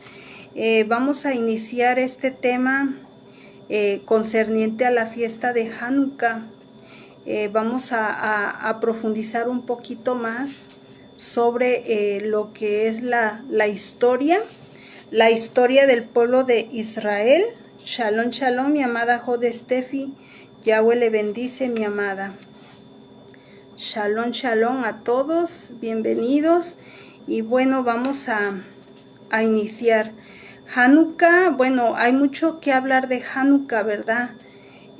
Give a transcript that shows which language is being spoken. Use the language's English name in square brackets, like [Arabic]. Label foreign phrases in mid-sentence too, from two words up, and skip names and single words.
[Spanish] Vamos a iniciar este tema concerniente a la fiesta de Hanukkah. Vamos a profundizar un poquito más sobre lo que es la historia del pueblo de Israel. [Hebrew] שלום, שלום, [Spanish] mi amada Jode Steffi. Yahweh le bendice, mi amada. [Hebrew] שלום, שלום [Spanish] a todos, bienvenidos. Y bueno, vamos a iniciar. Hanukkah, bueno, hay mucho que hablar de Hanukkah, ¿verdad?